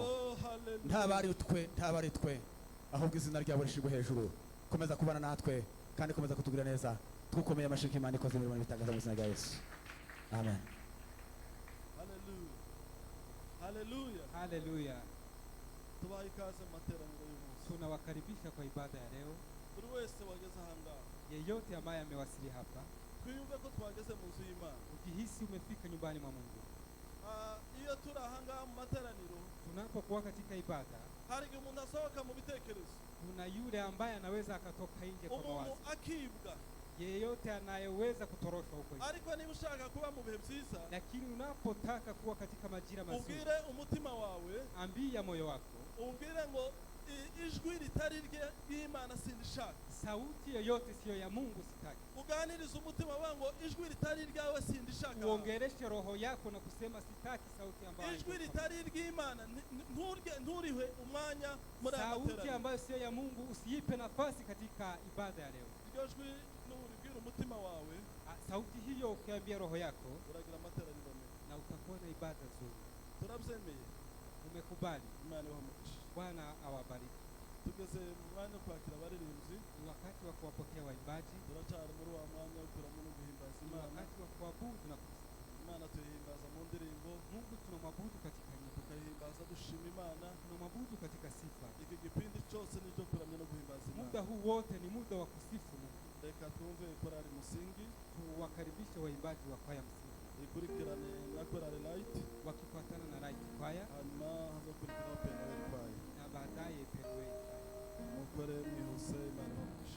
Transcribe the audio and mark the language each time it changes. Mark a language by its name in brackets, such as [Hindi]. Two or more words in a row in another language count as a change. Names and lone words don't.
[Kinyarwanda] Ntabari twe ahubwo izina ryawe rishigwe hejuru. Komeza kubana natwe kandi komeza kutugira neza. Tukomeye amashyi Imana ikoze imirimo n'ibitangaza mu izina rya Yesu. Amen. Haleluya. Haleluya. Tubaha ikaze mu materaniro y'umunsi. [Swahili] Tunawakaribisha kwa ibada ya leo. [Kinyarwanda] Buri wese wageze ahangaha. [Swahili] Yeyote ambaye amewasili hapa. [Kinyarwanda] Twiyumve ko twageze mu nzu y'Imana. [Swahili] Ukihisi umefika nyumbani mwa Mungu. [Kinyarwanda] Iyo turi ahangaha mu materaniro, [Swahili] tunapokuwa katika ibada, [Kinyarwanda] hari umuntu asohoka mu bitekerezo. [Swahili] Kuna yule ambaye anaweza akatoka nje kwa mawazo. Akibwa. Yeyote anayeweza kutoroshwa huko nje. [Kinyarwanda] Ariko niba ushaka kuba mu bihe byiza, [Swahili] lakini unapotaka kuwa katika majira mazuri, [Kinyarwanda] ubwire umutima wawe, [Swahili] ambia moyo wako, [Kinyarwanda] ubwire ngo ijwi ritari ry'Imana sindishaka. [Swahili] Sauti yoyote sio ya Mungu sitaki. [Kinyarwanda] Uganiriza umutima wawe ngo ijwi ritari ryawe sindishaka. [Swahili] Uongereshe roho yako na kusema sitaki sauti ambayo [Kinyarwanda] ijwi ritari ry'Imana nturihe umwanya muri amateraniro. [Swahili] Sauti ambayo sio ya Mungu usiipe nafasi katika ibada ya leo. [Kinyarwanda] Iryo jwi n'uribwira umutima wawe, [Swahili] sauti hiyo ukiambia roho yako, [Kinyarwanda] uragira amateraniro meza [Swahili] na utakuwa na ibada nzuri. [Kinyarwanda] Turabyemeye. [Swahili] Umekubali. [Kinyarwanda] Imana ibahe. [Swahili] Bwana awabariki. [Kinyarwanda] Tugeze mu mwanya wo kwakira abaririmbyi. [Swahili] Ni wakati wa kuwapokea waimbaji. [Kinyarwanda] Turacyari muri wa mwanya wo kuramya no guhimbaza Imana. [Swahili] Wakati wa kuabudu na kusifu Imana. [Kinyarwanda] Tuyihimbaza mu ndirimbo. [Swahili] Mungu tunamwabudu katika nyimbo. [Kinyarwanda] Tukahimbaza dushima Imana. [Swahili] Tunamwabudu katika sifa. [Kinyarwanda] Iki gipindi cyose ni cyo kuramya no guhimbaza Imana. [Swahili] Muda huu wote ni muda wa kusifu Mungu. [Kinyarwanda] Reka twumve korali Musingi. [Swahili] Tuwakaribishe waimbaji wa kwaya Musingi. [Kinyarwanda] Ikurikirane na korali Light. [Swahili] Wakifuatana na Light kwaya. [Kinyarwanda] Hanyuma hazakurikira Penuel kwaya. [Swahili] Na baadaye Penuel. [Kinyarwanda] mukore mwihuse Imana